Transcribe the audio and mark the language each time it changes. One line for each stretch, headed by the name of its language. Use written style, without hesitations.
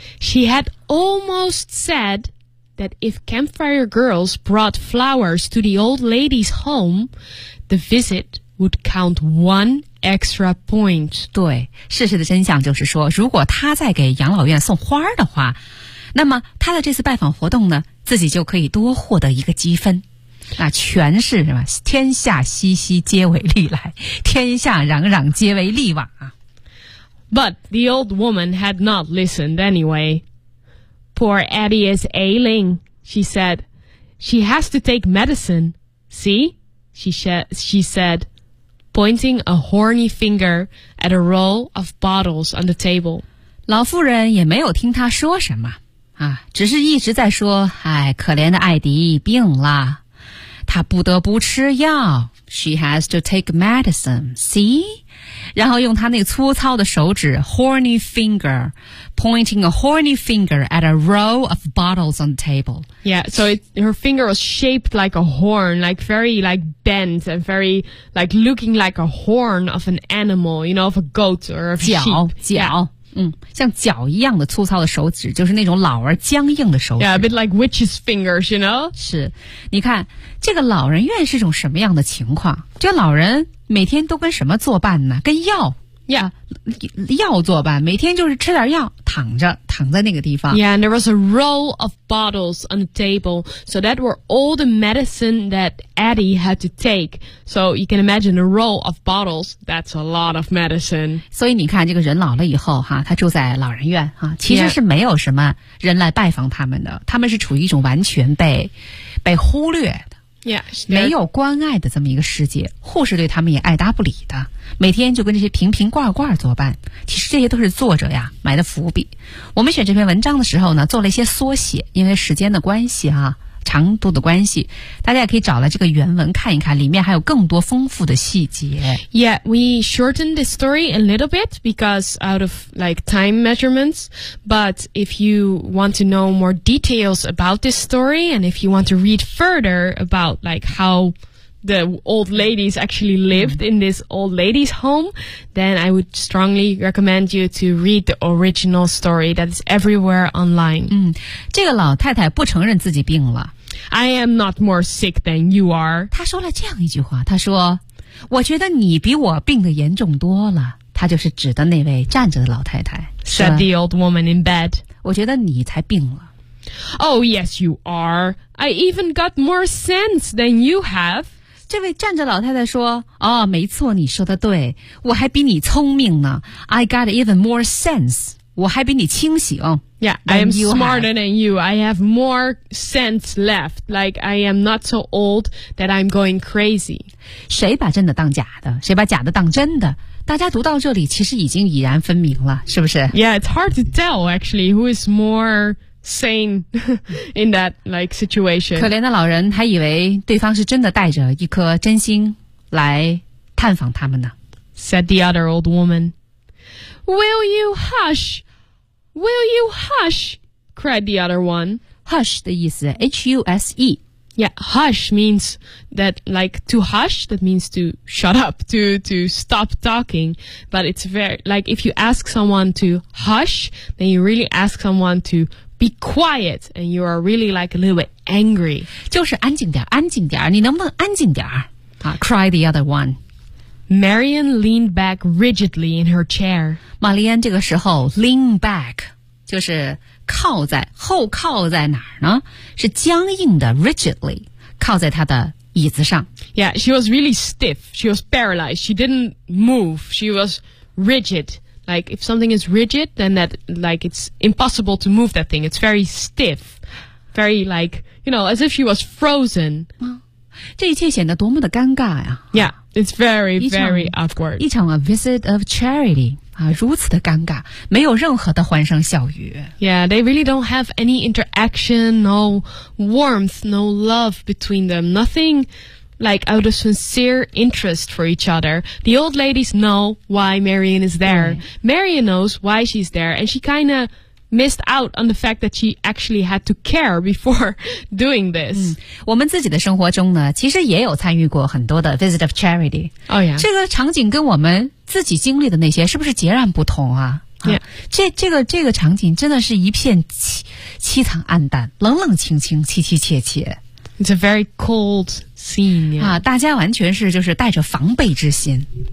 English: She had almost said that if campfire girls brought flowers to the old lady's home, the visit would count one extra point.
Chinese: 对，事实的真相就是说，如果她在给养老院送花的话，那么她的这次拜访活动呢，自己就可以多获得一个积分。那全是什么？天下熙熙皆为利来，天下攘攘皆为利往啊。
English: But the old woman had not listened anyway. Poor Eddie is ailing, she said. She has to take medicine. See? She said, pointing a horny finger at a row of bottles on the table.
Chinese: 老妇人也没有听她说什么。啊，只是一直在说，哎，可怜的艾迪病了，他不得不吃药。
English: She has to take medicine. See,
Chinese: 然后用他那粗糙的手指
English: ，horny finger, pointing a horny finger at a row of bottles on the table. Yeah, so her finger was shaped like a horn, like very like bent and very like looking like a horn of an animal, you know, of a goat or of sheep.
Chinese: 脚。
English: Yeah.
Chinese: 像脚一样的粗糙的手指，就是那种老而僵硬的手指。
English: Yeah, a bit like witch's fingers, you know?
Chinese: 是，你看，这个老人院是种什么样的情况？这老人每天都跟什么作伴呢？跟药。
English: Yeah.
Chinese: 药作伴，每天就是吃点药，躺在那个地方。
English: Yeah, and there was a row of bottles on the table, so that were all the medicine that Eddie had to take. So you can imagine a row of bottles, that's a lot of medicine.
Chinese: 所以你看，这个人老了以后，哈，他住在老人院，哈，其实是没有什么人来拜访他们的，他们是处于一种完全被忽略的。
English: Yeah,
Chinese: 没有关爱的这么一个世界，护士对他们也爱答不理的，每天就跟这些瓶瓶罐罐作伴。其实这些都是作者呀埋的伏笔。我们选这篇文章的时候呢，做了一些缩写，因为时间的关系啊，长度的关系，大家也可以找来这个原文看一看，里面还有更多丰富的细节。
English: Yeah, we shortened the story a little bit because out of like time measurements. But if you want to know more details about this story and if you want to read further about like how the old ladies actually lived in this old lady's home, then I would strongly recommend you to read the original story that is everywhere online.
Chinese: 这个老太太不承认自己病了。
English: I am not more sick than you are.
Chinese: 她说了这样一句话，她说，我觉得你比我病得严重多了。她就是指的那位站着的老太太。
English: Said the old woman in bed.
Chinese: 我觉得你才病了。
English: Oh, yes, you are. I even got more sense than you have.
Chinese: 这位站着老太太说，哦，没错，你说的对，我还比你聪明呢。
English: I got even more sense.
Chinese: 我还比你清醒。
English: Yeah, I am smarter than you. I have more sense left. Like, I am not so old that I'm going crazy.
Chinese: 谁把真的当假的？谁把假的当真的？大家读到这里其实已经已然分明了，是不是？
English: Yeah, it's hard to tell, actually, who is more... Sane in that like situation.
Chinese: 可怜的老人还以为对方是真的带着一颗真心来探访他们呢。
English: Said the other old woman. Will you hush? Will you hush? Cried the other one.
Chinese: Hush 的意思 H-U-S-E.
English: Yeah, hush means that like to hush. That means to shut up, to stop talking. But it's very like if you ask someone to hush, then you really ask someone to. Be quiet, and you are really like a little bit angry.
Chinese: 就是安静点，安静点，你能不能安静点？
English: 啊 ，cried the other one. Marian leaned back rigidly in her chair.
Chinese: 玛丽安这个时候 lean back 就是靠在后靠在哪儿呢？是僵硬的 rigidly 靠在她的椅子上。
English: Yeah, she was really stiff. She was paralyzed. She didn't move. She was rigid. Like, if something is rigid, then that, like, it's impossible to move that thing. It's very stiff. Very, like, you know, as if she was frozen.
Chinese: 这一切显得多么的尴尬呀。
English: Yeah, it's very, very awkward.
Chinese: 一场
English: a visit of charity.
Chinese: 如此的尴尬，没有任何的欢声笑语。
English: Yeah, they really don't have any interaction, no warmth, no love between them. Nothing like out of sincere interest for each other. The old ladies know why Marion is there. Marion knows why she's there, and she kind of missed out on the fact that she actually had to care before doing this.
Chinese: 我们自己的生活中呢，其实也有参与过很多的
English: visit of charity. Oh yeah,
Chinese: 这个场景跟我们自己经历的那些是不是截然不同啊？
English: Yeah.
Chinese: 这个场景真的是一片凄惨暗淡，冷冷清清，凄凄切切。
English: It's a very cold scene.、Yeah.
Chinese: 啊，大家完全是就是带着防备之心。